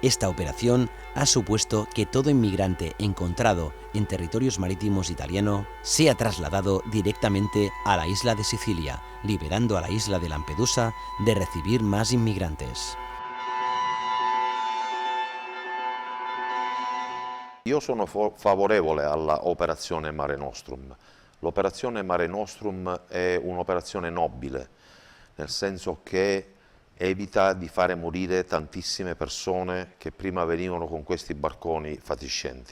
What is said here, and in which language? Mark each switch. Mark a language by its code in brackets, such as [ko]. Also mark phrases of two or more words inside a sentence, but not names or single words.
[es] Esta operación ha supuesto que todo inmigrante encontrado en territorios marítimos italiano sea trasladado directamente a la isla de Sicilia, liberando a la isla de Lampedusa de recibir más inmigrantes. [it] Io sono favorevole alla operazione Mare Nostrum. L'operazione Mare Nostrum è un'operazione nobile, nel senso che evita di fare morire tantissime persone che prima venivano con questi barconi fatiscenti.